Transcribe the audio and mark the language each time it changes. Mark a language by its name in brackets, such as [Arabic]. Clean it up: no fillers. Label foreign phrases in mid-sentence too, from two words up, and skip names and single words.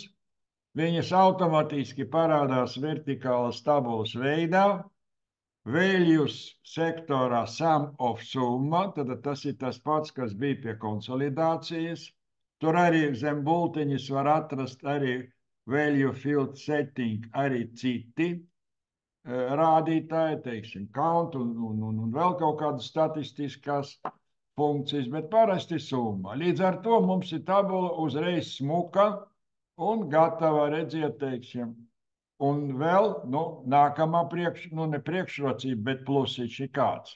[Latvian] Viņas automātiski parādās vertikālas tabulas veidā. Values sektorā [English] sum of [Latvian] summa, tad tas ir tas pats, kas bija pie konsolidācijas. Tur arī zem bultiņas var atrast arī [English] value field setting, [Latvian] arī citi rādītāji, teiksim, count un vēl kaut kādas statistiskās funkcijas, bet parasti summa. Līdz ar to mums ir tabula uzreiz smuka un gatava redziet, teiksim. Un vēl, nu, nākamā ne priekšrocība, bet plusiņš ir kāds.